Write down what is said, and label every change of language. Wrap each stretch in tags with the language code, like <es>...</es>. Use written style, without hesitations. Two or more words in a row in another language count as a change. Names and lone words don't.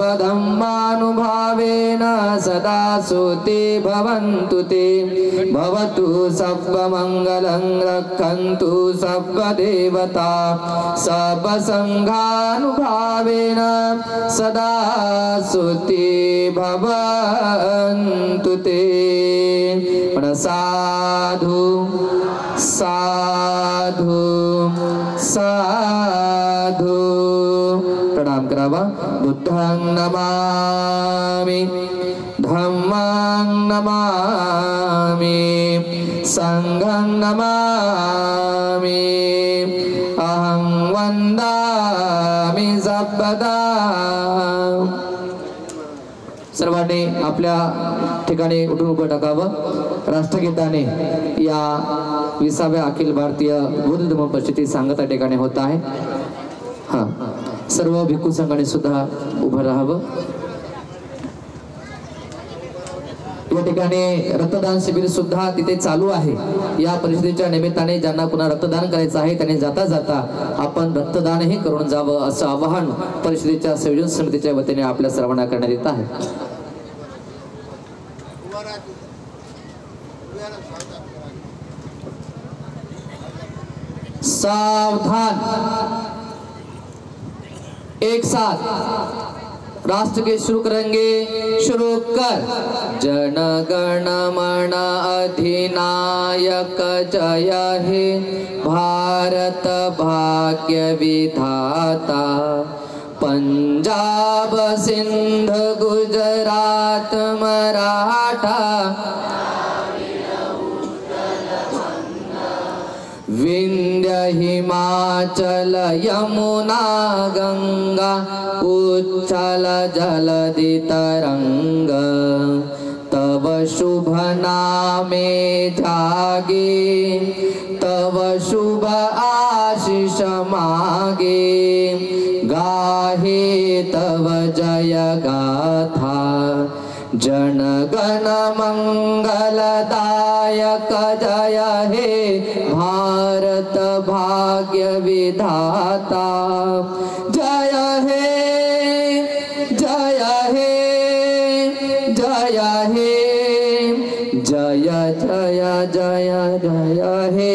<pi>सर्वधम्मानुभावेन सदा सुते भवन्तु ते भवतु पावन्तु सर्वमङ्गलं रक्षन्तु सर्वदेवता सर्वसङ्घानुभावेन सदा सुखी भवन्तु ते। साधु साधु साधु</pi> <mr>प्रणाम करावा।</mr> <pi>बुद्धं नमामि, धम्मं नमामि, संघं नमामि, अहं वन्दामि सर्वदा।</pi> <mr>सर्वांनी आपल्या ठिकाणी उठून उभं टाकावं। राष्ट्रगीताने या 20व्या अखिल भारतीय बौद्ध धर्म परिषदेची सांगता ठिकाणी होत आहे। हा, सर्व भिक्खू संघाने सुद्धा उभं राहावं। या ठिकाणी रक्तदान शिबिर सुद्धा तिथे चालू आहे। या परिषदेच्या निमित्ताने ज्यांना पुन्हा रक्तदान करायचं आहे त्यांनी जाता जाता आपण रक्तदानही करून जावं असं आवाहन परिषदेच्या संयोजन समितीच्या वतीने आपल्या सर्वांना करण्यात येत आहे।</mr> <hi>सावधान, एक साथ राष्ट्र के शुरू करेंगे। शुरू कर।</hi> <bn>জন গণ মন অধিনায়ক জয় হে ভারত ভাগ্য বিধাতা। পাঞ্জাব সিন্ধ গুজরাট মারাঠা বিন্ধ্য হিমাচল যমুনা গঙ্গা উচ্ছল জলধি তরঙ্গ। তব শুভ নামে জাগে, তব শুভ আশিস মাগে। গাহে তব জয় গাথা, জন গণ মঙ্গলদায়ক জয় হে ভারত ভাগ্য বিধাতা। জয় হে জয় হে জয় হে জয় জয় জয় জয় হে।</bn>